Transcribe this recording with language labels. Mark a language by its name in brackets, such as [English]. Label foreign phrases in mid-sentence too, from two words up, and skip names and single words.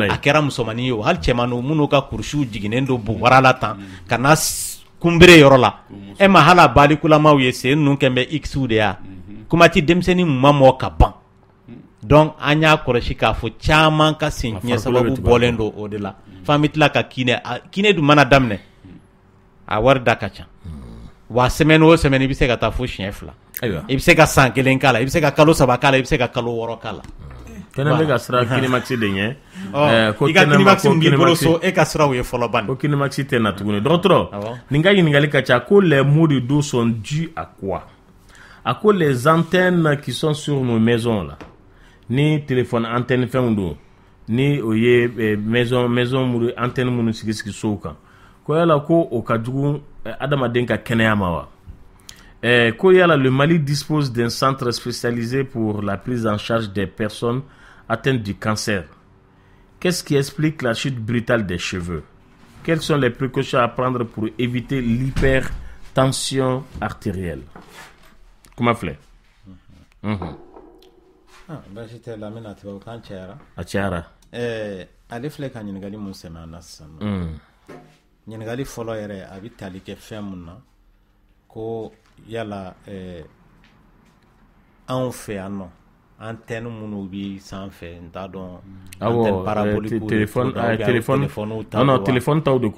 [Bambara] a kɛra musomannin ye o hali cɛmanninw minnu ka kurusiw jiginnen don bobara la tan ka na kunbere yɔrɔ la e ma hala balikulamaw ye sen ninnu kɛn bɛ x de ya kuma ti denmisɛnnin mun ma mɔɔ ka ban donc an y'a kɔlɔsi k'a fɔ caman ka sen tiɲɛ sababu bɔlen don o de la f'an bɛ tila ka kiine dun mana daminɛ a wari da ka ca wa semaine o semaine i bɛ se ka taa fo siɲɛ 2 i bɛ se ka san 1 k'a la i bɛ se ka kalo 3 k'a la i bɛ se ka kalo 6 k'a la tɛnɛ bɛ ka sira Kinimax de ɲɛ i ka Kinimax b'i bolo so e ka siraw ye fɔlɔ ban ko Kinimax tɛ na tuguni dɔgɔtɔrɔ nin ka ɲininkali ka ca ko [French] les maux de dos sont dus à quoi à quoi les antennes qui sont sur nos maisons là [Bambara] ni [French] téléphone antenne [Bambara] fɛnw don ni o ye maison muru antenne minnu sigi sow kan ko yala ko o ka jugu adamaden ka kɛnɛya ma wa ko yala [French] le Mali dispose d'un centre spécialisé pour la prise en charge des personnes atteintes du cancer. Qu'est-ce qui explique la chute brutale des cheveux? Quelles sont les précautions à prendre pour éviter l'hypertension artérielle? Comment faire? J'étais là, mais tu vas quand Achara. [Bambara] Ale filɛ ka ɲininkali mun sɛmɛ an na sisan ɲininkali fɔlɔ yɛrɛ a bɛ tali kɛ fɛn mun na ko yala anw fɛ yan nɔ antenne minnu bi sanfɛ n t'a dɔn awɔ [French] téléphone téléphone [Bambara] taw de ko